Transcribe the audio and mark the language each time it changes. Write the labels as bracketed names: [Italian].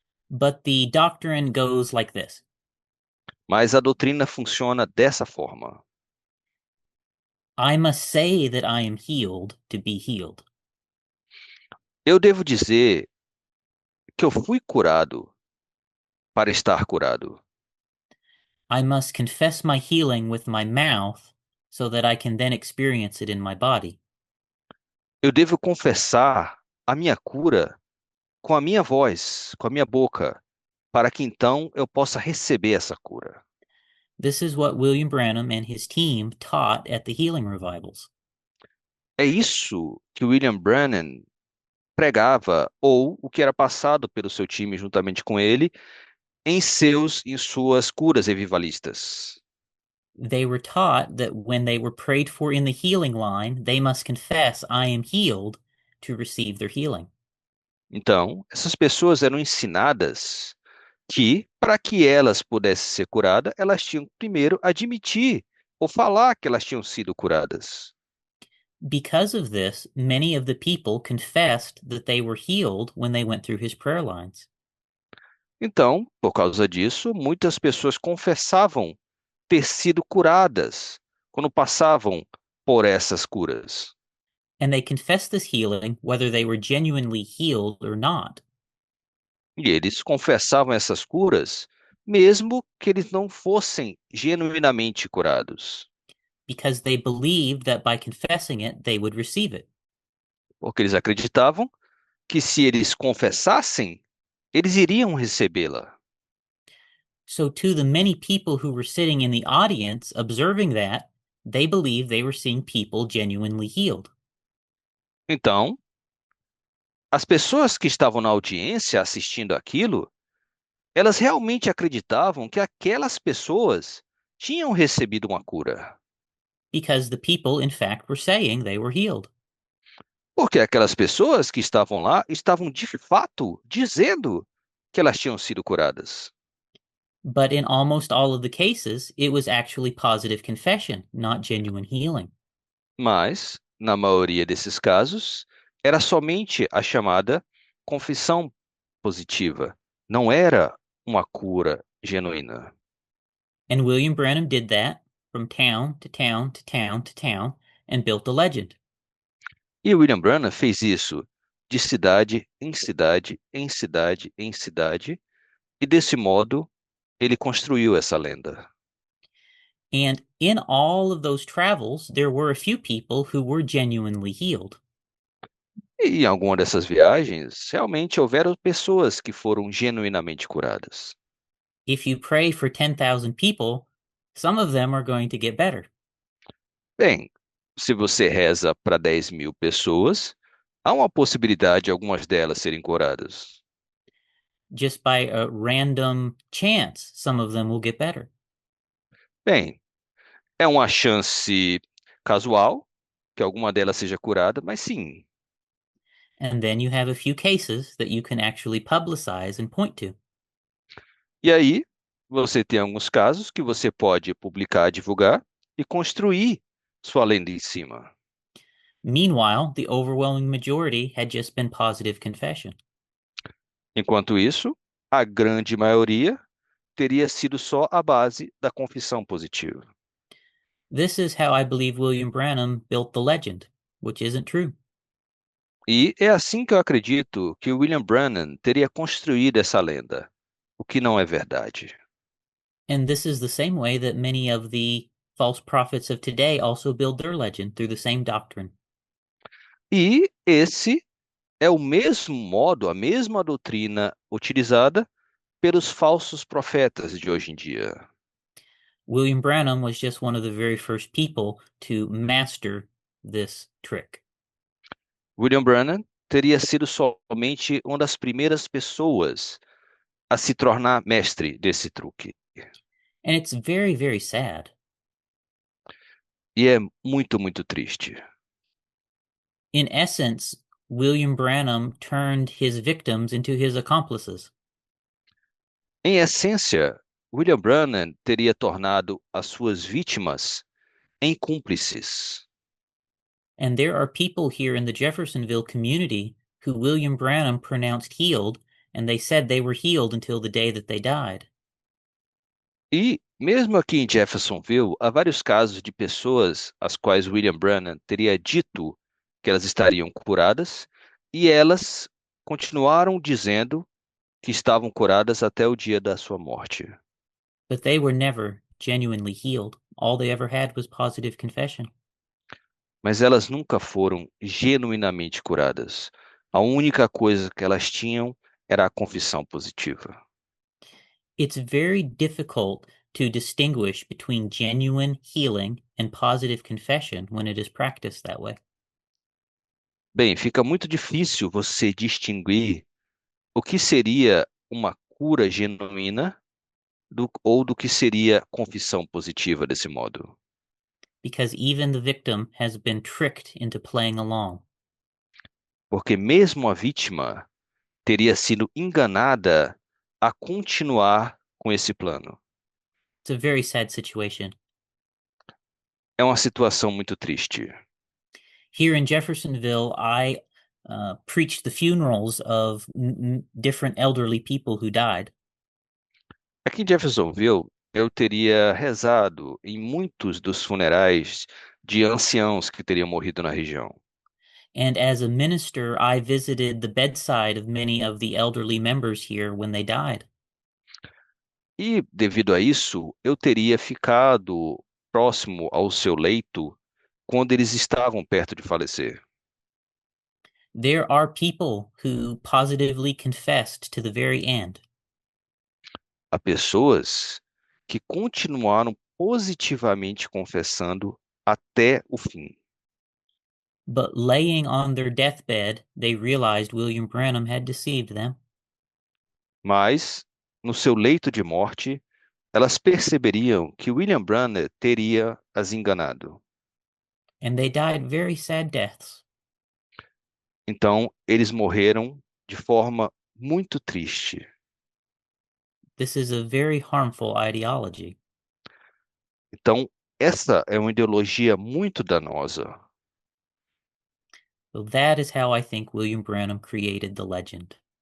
[English] But the doctrine goes like this. [Portuguese] Mas a doutrina funciona dessa forma. [English] I must say that I am healed to be healed. [Portuguese] Eu devo dizer que eu fui curado para estar curado. [English] I must confess my healing with my mouth so that I can then experience it in my body. [Portuguese] Eu devo confessar a minha cura com a minha voz, com a minha boca, para que então eu possa receber essa cura. [English] This is what William Branham and his team taught at the healing revivals. [Portuguese] É isso que William Branham pregava, ou o que era passado pelo seu time juntamente com ele, em suas curas revivalistas. [English] They were taught that when they were prayed for in the healing line, they must confess, I am healed, to receive their healing. [Portuguese] Então, essas pessoas eram ensinadas que, para que elas pudessem ser curadas, elas tinham que primeiro admitir ou falar que elas tinham sido curadas. [English] Because of this, many of the people confessed that they were healed when they went through his prayer lines. [Portuguese] Então, por causa disso, muitas pessoas confessavam ter sido curadas quando passavam por essas curas. [English] And they confessed this healing whether they were genuinely healed or not. [Portuguese] E eles confessavam essas curas, mesmo que eles não fossem genuinamente curados, [English] Because they believed that by confessing it, they would receive it. [Portuguese] porque eles acreditavam que se eles confessassem, eles iriam recebê-la. [English] So, to the many people who were sitting in the audience observing that, they believed they were seeing people genuinely healed. [Portuguese] Então, as pessoas que estavam na audiência assistindo aquilo, elas realmente acreditavam que aquelas pessoas tinham recebido uma cura. [English] Because the people, in fact, were saying they were healed. [Portuguese] Porque aquelas pessoas que estavam lá estavam de fato dizendo que elas tinham sido curadas. [English] But in almost all of the cases, it was actually positive confession, not genuine healing. [Portuguese] Mas, na maioria desses casos, era somente a chamada confissão positiva Não era uma cura genuína. [English] And William Branham did that from town to town to town to town and built the legend. [Portuguese] E William Branham fez isso de cidade em cidade, em cidade, em cidade, e desse modo ele construiu essa lenda. [English] And in all of those travels, there were a few people who were genuinely healed. [Portuguese] E em alguma dessas viagens, realmente houveram pessoas que foram genuinamente curadas. [English] If you pray for 10,000 people, some of them are going to get better. [Portuguese] Bem, se você reza para 10.000 pessoas, há uma possibilidade de algumas delas serem curadas. [English] Just by a random chance, some of them will get better. [Portuguese] Bem, é uma chance casual que alguma delas seja curada, mas sim. [English] And then you have a few cases that you can actually publicize and point to. [Portuguese] E aí, você tem alguns casos que você pode publicar, divulgar e construir sua lenda em cima. [English] Meanwhile, the overwhelming majority had just been positive confession. [Portuguese] Enquanto isso, a grande maioria teria sido só a base da confissão positiva. [English] This is how I believe William Branham built the legend, which isn't true. [Portuguese] E é assim que eu acredito que William Branham teria construído essa lenda, o que não é verdade. [English] And this is the same way that many of the false prophets of today also build their legend through the same doctrine. [Portuguese] E esse é o mesmo modo, a mesma doutrina utilizada pelos falsos profetas de hoje em dia. [English] William Branham was just one of the very first people to master this trick. [Portuguese] William Branham teria sido somente uma das primeiras pessoas a se tornar mestre desse truque. [English] And it's very, very sad. [Portuguese] E é muito, muito triste. [English] In essence, William Branham turned his victims into his accomplices. [Portuguese] Em essência, William Branham teria tornado as suas vítimas em cúmplices. [English] And there are people here in the Jeffersonville community who William Branham pronounced healed, and they said they were healed until the day that they died. [Portuguese] E, mesmo aqui em Jeffersonville, há vários casos de pessoas às quais William Branham teria dito que elas estariam curadas, e elas continuaram dizendo que estavam curadas até o dia da sua morte. [English] But they were never genuinely healed. All they ever had was positive confession. [Portuguese] Mas elas nunca foram genuinamente curadas. A única coisa que elas tinham era a confissão positiva. [English] It's very difficult to distinguish between genuine healing and positive confession when it is practiced that way. [Portuguese] Bem, fica muito difícil você distinguir o que seria uma cura genuína ou do que seria confissão positiva desse modo. [English] Because even the victim has been tricked into playing along. [Portuguese] Porque mesmo a vítima teria sido enganada a continuar com esse plano. [English] It's a very sad situation. [Portuguese] É uma situação muito triste. [English] Here in Jeffersonville, I preached the funerals of different elderly people who died. [Portuguese] Aqui em Jeffersonville, eu teria rezado em muitos dos funerais de anciãos que teriam morrido na região. [English] And as a minister, I visited the bedside of many of the elderly members here when they died. [Portuguese] E, devido a isso, eu teria ficado próximo ao seu leito quando eles estavam perto de falecer. [English] There are people who positively confessed to the very end. [Portuguese] Há pessoas que continuaram positivamente confessando até o fim. [English] But laying on their deathbed, they realized William Branham had deceived them. [Portuguese] Mas, no seu leito de morte, elas perceberiam que William Branham teria as enganado. [English] And they died very sad deaths. [Portuguese] Então, eles morreram de forma muito triste. [English] This is a very harmful ideology. [Portuguese] Então, essa é uma ideologia muito danosa. [English] So that is how I think William Branham created the legend.